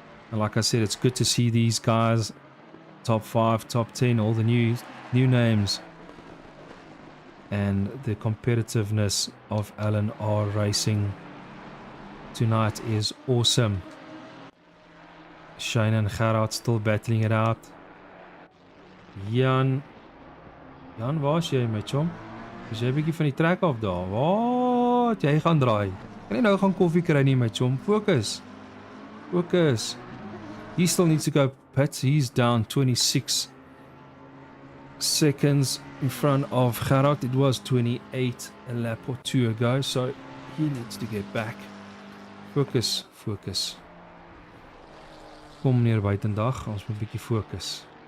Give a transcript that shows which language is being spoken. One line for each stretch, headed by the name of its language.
English: And like I said, it's good to see these guys, top 5, top 10, all the new names. And the competitiveness of LNR racing tonight is awesome. Shane and Gerard still battling it out.
Afrikaans: Jan, waar is jy my chom? Is jy 'n bietjie van die trek af daar? Wat? Jy gaan draai. Kan jy nou gaan koffie kry nie my chom?
English: Focus. Focus. He still needs to go pit. He's down 26 seconds in front of Gerard. It was 28 a lap or two ago, so he needs to get back. Focus, focus.
Afrikaans: Kom meneer buitendag, ons moet 'n bietjie fokus.